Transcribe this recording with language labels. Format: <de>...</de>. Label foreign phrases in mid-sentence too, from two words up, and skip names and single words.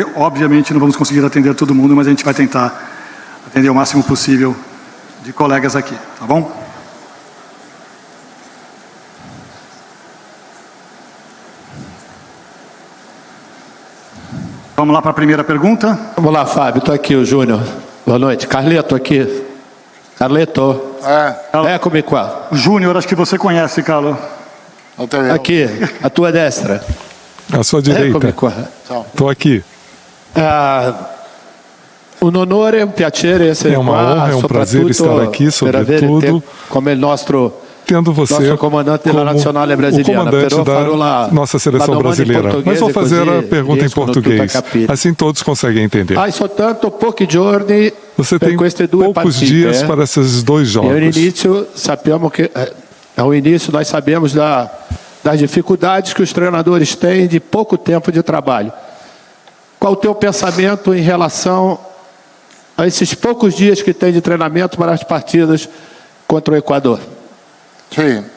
<pt>Obviamente não vamos conseguir atender todo mundo, mas a gente vai tentar atender o máximo possível de colegas aqui, tá bom? Vamos lá para a primeira pergunta. Vamos lá, Fábio. Estou aqui, o Júnior. Boa noite. Carleto aqui.</pt> <it>Carleto. Eccomi qua.</it> <pt>O Júnior, acho que você conhece, Carlos.</pt> <it>Aqui, a tua destra.</it> <pt>À sua direita.</pt> <it>Eccomi qua.</it> <pt>Estou aqui.</pt> <it>Un onore, un piacere essere</it> <pt>É uma</pt> <it>qua,</it> <pt>honra, é um prazer estar aqui, sobretudo,</pt> <it>come il nostro</it> <pt>tendo você</pt> <it>comandante</it> <pt>como</pt> <it>da Nazionale</it> <pt>o</pt> <it>Brasiliana.</it> <pt>comandante</pt> <it>Però farò</it> <pt>da nossa seleção brasileira. Mas vou fazer a pergunta em português, assim todos conseguem entender.</pt> <it>Hai soltanto pochi giorni</it> <pt>Você</pt> <it>per</it> <pt>tem</pt> <it>queste due</it> <pt>poucos</pt> <it>partite.</it> <pt>dias para esses dois E jogos. ao início nós sabemos das dificuldades que os treinadores têm de pouco tempo de trabalho. Qual o teu pensamento em relação a esses poucos dias que tem de treinamento para as partidas contra o Equador?</pt>